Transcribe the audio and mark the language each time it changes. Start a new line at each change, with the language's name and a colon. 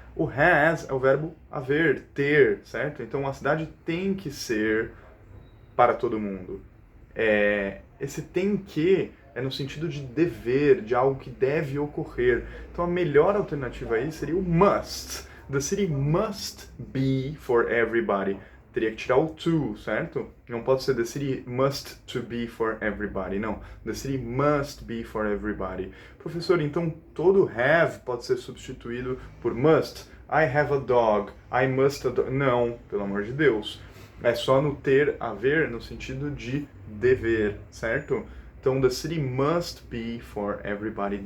Portuguese: O has é o verbo haver, ter, certo? Então a cidade tem que ser para todo mundo. Esse tem que é no sentido de dever, de algo que deve ocorrer. Então a melhor alternativa aí seria o must.
English: The city must be for everybody.
Portuguese: Teria que tirar o to, certo? Não pode ser
English: the city must to be for everybody,
Portuguese: não.
English: The city must be for everybody.
Portuguese: Professor, então todo have pode ser substituído por must?
English: I have a dog. I must a dog.
Portuguese: Não, pelo amor de Deus. É só no ter, haver, no sentido de dever, certo?
English: Então, the city must be for everybody.